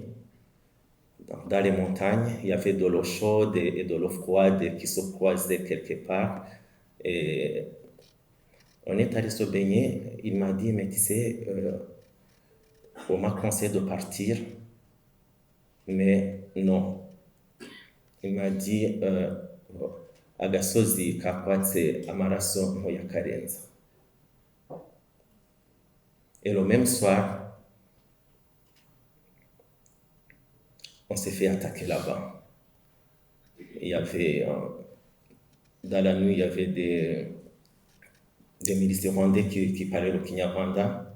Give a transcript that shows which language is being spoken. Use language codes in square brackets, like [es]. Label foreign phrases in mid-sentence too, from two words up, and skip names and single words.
[fr] Dans les montagnes, il y avait de l'eau chaude et de l'eau froide qui se croisaient quelque part. Et on est allé se baigner. Il m'a dit, mais tu sais, on m'a conseillé de partir, mais non. Il m'a dit, [rw] agasozi kakwatse amaraso moyakarenza. [fr] Et le même soir, on s'est fait attaquer là-bas. Il y avait, dans la nuit, il y avait des militaires rwandais qui parlaient le Kinyarwanda.